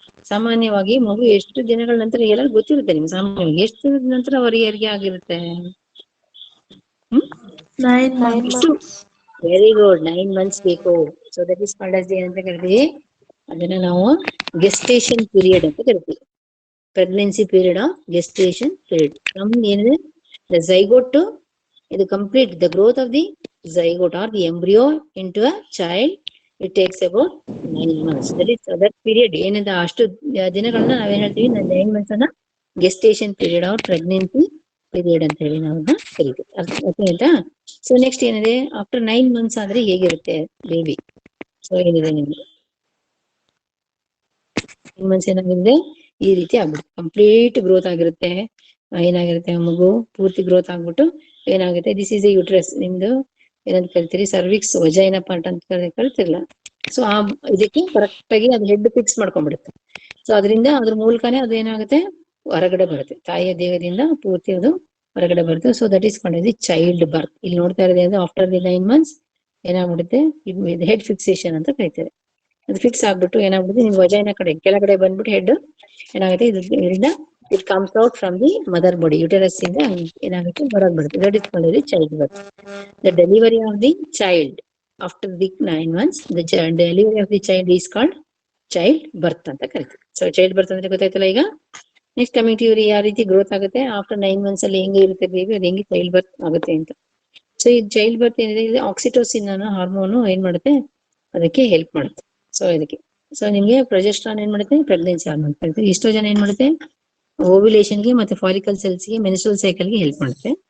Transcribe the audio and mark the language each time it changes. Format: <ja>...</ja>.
<kn>ಸಾಮಾನ್ಯವಾಗಿ ಮಗು ಎಷ್ಟು ದಿನಗಳ ನಂತರ ಎಲ್ಲರಿಗೂ ಗೊತ್ತಿರುತ್ತೆ ನಿಮ್ಗೆ. ಸಾಮಾನ್ಯವಾಗಿ ಎಷ್ಟು ದಿನದ ನಂತರ ಅವರಿಗೆ ಹೆರಿಗೆ ಆಗಿರುತ್ತೆ?</kn> <en>9 months.</en> <kn>ವೆರಿ ಗುಡ್, 9 months ಬೇಕು.</kn> <en>so that is called as</en> <kn>ಏನಂತ ಕರಿತೀವಿ, ಅದನ್ನ ನಾವು ಗೆಸ್ಟೇಷನ್ ಪೀರಿಯಡ್ ಅಂತ ಕರಿತೀವಿ.</kn> <en>Pregnancy period of gestation period.</en> <kn>ಏನಿದೆ</kn> <en>the zygote to the complete the growth of the zygote or the embryo into a child, it takes about 9 months. That period</en> <kn>ಏನಂತ ಅಷ್ಟು ದಿನಗಳನ್ನ ನಾವೇನ್ ಹೇಳ್ತೀವಿ, 9 months ಅನ್ನ gestation period R pregnancy period ಅಂತ ಹೇಳಿ ನಾವು ಕರಿತೀವಿ, ಅರ್ಥ ಆಯ್ತಾ. ಸೊ ನೆಕ್ಸ್ಟ್ ಏನಿದೆ, ಆಫ್ಟರ್ 9 months ಆದ್ರೆ ಹೇಗಿರುತ್ತೆ ಬೇಬಿ. ಸೊ ಏನಿದೆ ನಿಮ್ಗೆ 9 months ಏನಾಗಿದೆ, ಈ ರೀತಿ ಆಗ್ಬಿಡುತ್ತೆ, ಕಂಪ್ಲೀಟ್ ಗ್ರೋತ್ ಆಗಿರುತ್ತೆ. ಏನಾಗಿರುತ್ತೆ, ಮಗು ಪೂರ್ತಿ ಗ್ರೋತ್ ಆಗ್ಬಿಟ್ಟು ಏನಾಗುತ್ತೆ,</kn> <en>this is a uterus,</en> <kn>ನಿಮ್ದು ಏನಂತ ಕರಿತೀರಿ, ಸರ್ವಿಕ್ಸ್ ವಜೈನ ಪಾರ್ಟ್ ಅಂತ ಕರಿತಿರಲ್ಲ. ಸೊ ಆ ಇದಕ್ಕೆ ಕರೆಕ್ಟ್ ಆಗಿ ಅದು ಹೆಡ್ ಫಿಕ್ಸ್ ಮಾಡ್ಕೊಂಡ್ಬಿಡುತ್ತೆ. ಸೊ ಅದರಿಂದ ಅದ್ರ ಮೂಲಕನೇ ಅದು ಏನಾಗುತ್ತೆ, ಹೊರಗಡೆ ಬರುತ್ತೆ, ತಾಯಿಯ ದೇಹದಿಂದ ಪೂರ್ತಿ ಅದು ಹೊರಗಡೆ ಬರುತ್ತೆ.</kn> <en>So that is called the child birth.</en> <kn>ಇಲ್ಲಿ ನೋಡ್ತಾ ಇರೋದು ಆಫ್ಟರ್ ದಿ 9 months ಏನಾಗ್ಬಿಡುತ್ತೆ, ಇದು ಹೆಡ್ ಫಿಕ್ಸೇಷನ್ ಅಂತ ಕರಿತೇವೆ. ಅದು ಫಿಕ್ಸ್ ಆಗ್ಬಿಟ್ಟು ಏನಾಗ್ಬಿಡುತ್ತೆ, ನಿಮ್ ವಜೈನ ಕಡೆ ಕೆಳಗಡೆ ಬಂದ್ಬಿಟ್ಟು ಹೆಡ್ ಏನಾಗುತ್ತೆ, ಇದರಿಂದ</kn> <en>it comes out from the mother body,</en> <kn>uterus ಇಂದ ಏನಾಗುತ್ತೆ ಹೊರಗೆ ಬರುತ್ತೆ.</kn> <en>That is called the child birth. The delivery of the child after the 9 months, the delivery of the child is called child birth</en> <kn>ಅಂತ ಕರಿತೀವಿ. So child birth ಅಂದ್ರೆ ಗೊತ್ತಾಯ್ತಲ್ಲ ಈಗ. Next coming to ಇವ್ರು ಯಾವ ರೀತಿ ಗ್ರೋತ್ ಆಗುತ್ತೆ ಆಫ್ಟರ್ 9 months ಅಲ್ಲಿ ಹೆಂಗೆ ಇರುತ್ತೆ ಬೇಬಿ, ಅದು ಹೆಂಗೆ ಚೈಲ್ಡ್ ಬರ್ತ್ ಆಗುತ್ತೆ ಅಂತ. ಸೊ ಈ ಚೈಲ್ಡ್ ಬರ್ತ್ ಏನಿದೆ, ಇದು ಆಕ್ಸಿಟೋಸಿನ್ ಅನ್ನೋ ಹಾರ್ಮೋನು ಏನ್ ಮಾಡುತ್ತೆ, ಅದಕ್ಕೆ ಹೆಲ್ಪ್ ಮಾಡುತ್ತೆ. ಸೊ ಇದಕ್ಕೆ ನಿಮ್ಗೆ ಪ್ರೊಜೆಸ್ಟ್ರಾನ್ ಏನ್ ಮಾಡುತ್ತೆ, ಪ್ರೆಗ್ನೆನ್ಸಿ ಹಾರ್ಮೋನ್ ಕರಿತೀವಿ. ಇಷ್ಟೋ ಜನ ಏನ್ ಮಾಡುತ್ತೆ, ಓವ್ಯುಲೇಷನ್ ಗೆ ಮತ್ತೆ ಫಾಲಿಕಲ್ ಸೆಲ್ಸ್ ಗೆ ಮೆನ್ಸ್ಟ್ರುಯಲ್ ಸೈಕಲ್ ಗೆ ಹೆಲ್ಪ್ ಮಾಡುತ್ತೆ.</kn>